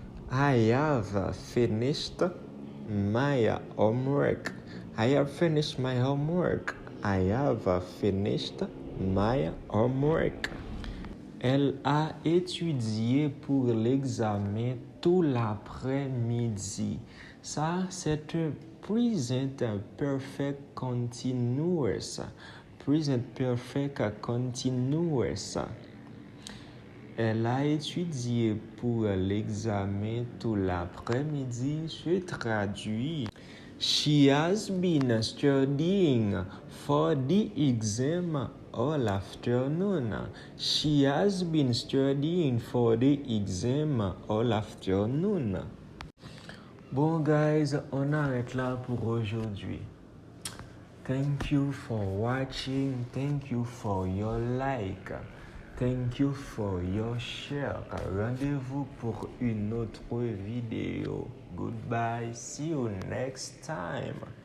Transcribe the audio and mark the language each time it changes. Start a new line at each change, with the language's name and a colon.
English: I have finished my homework. I have finished my homework. I have finished my homework.
French: Elle a étudié pour l'examen tout l'après-midi. Ça, c'est un present perfect continuous.
English: Present perfect continuous.
French: Elle a étudié pour l'examen tout l'après-midi. Se traduit.
English: She has been studying for the exam all afternoon. She has been studying for the exam all afternoon.
French: Bon, guys, on arrête là pour aujourd'hui.
English: Thank you for watching. Thank you for your like. Thank you for your share.
French: Rendez-vous pour une autre vidéo.
English: Goodbye. See you next time.